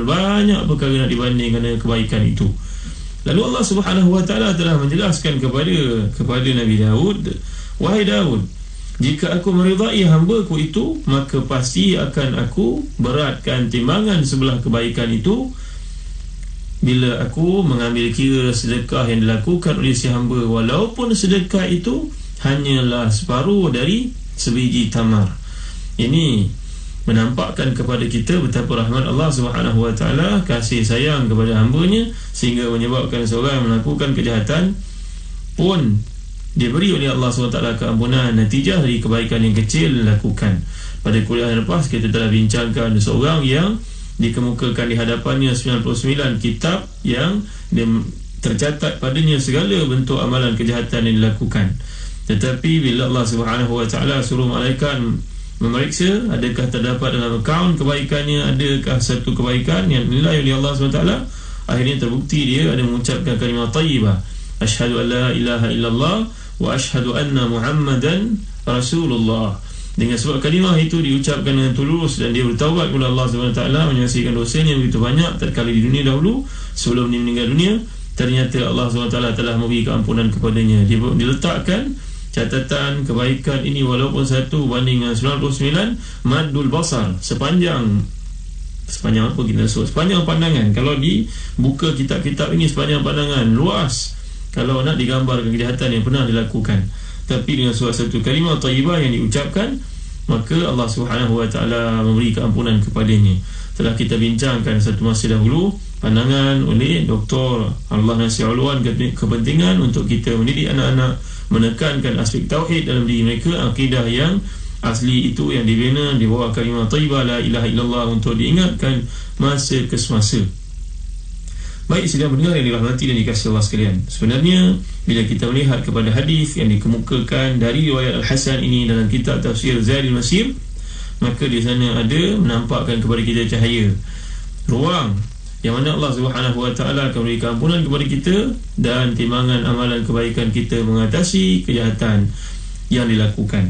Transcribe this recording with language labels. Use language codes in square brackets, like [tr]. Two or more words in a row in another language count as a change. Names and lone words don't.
[ms] Banyak perkara nak dibandingkan dengan kebaikan itu. Lalu Allah [ar] سبحانه وتعالى [ms] telah menjelaskan kepada Nabi Daud, wahai Daud, jika aku meridai hamba-Ku itu, maka pasti akan aku beratkan timbangan sebelah kebaikan itu bila aku mengambil kira sedekah yang dilakukan oleh si hamba, walaupun sedekah itu hanyalah separuh dari sebiji tamar. Ini menampakkan kepada kita betapa rahmat Allah [ar] سبحانه وتعالى, [ms] kasih sayang kepada hamba-Nya, sehingga menyebabkan seorang melakukan kejahatan pun diberi oleh Allah SWT keampunan natijah dari kebaikan yang kecil dilakukan. Pada kuliah yang lepas kita telah bincangkan seorang yang dikemukakan di hadapannya 99 kitab yang tercatat padanya segala bentuk amalan kejahatan yang dilakukan. Tetapi bila Allah SWT suruh malaikat memeriksa adakah terdapat dalam akaun kebaikannya, adakah satu kebaikan yang dinilai oleh Allah SWT, akhirnya terbukti dia ada mengucapkan kalimah tayyibah, [ar] أشهد أن لا إله إلا الله وأشهد أن محمدا رسول الله. [ms] Dengan sebab kalimah itu diucapkan dengan tulus dan dia bertaubat kepada Allah SWT, menyelesaikan dosanya begitu banyak tatkala di dunia dahulu sebelum dia meninggal dunia, ternyata Allah SWT telah memberi keampunan kepadanya. Dia diletakkan catatan kebaikan ini walaupun 1 banding dengan 99 [ar] مد البصر, [ms] sepanjang apa kita sebut, sepanjang pandangan. Kalau dibuka kitab-kitab ini sepanjang pandangan, luas kalau nak digambarkan kejahatan yang pernah dilakukan. Tapi dengan satu kalimah tayyibah yang diucapkan, maka Allah [ar] سبحانه وتعالى [ms] memberi keampunan kepadanya. Telah kita bincangkan satu masa dahulu pandangan oleh Dr. Allah Nasir Ulwan, kepentingan untuk kita mendidik anak-anak menekankan aspek tauhid dalam diri mereka, akidah yang asli itu yang dibina di bawah kalimah tayyibah [ar] لا إله إلا الله, [ms] untuk diingatkan masa ke semasa. Baik sedang mendengar yang dirahmati dan dikasihi Allah sekalian, sebenarnya bila kita melihat kepada hadis yang dikemukakan dari riwayat Al-Hasan ini dalam kitab Tafsir Zadul Masir, maka di sana ada menampakkan kepada kita cahaya ruang yang mana Allah [ar] سبحانه وتعالى [ms] akan beri keampunan kepada kita dan timbangan amalan kebaikan kita mengatasi kejahatan yang dilakukan.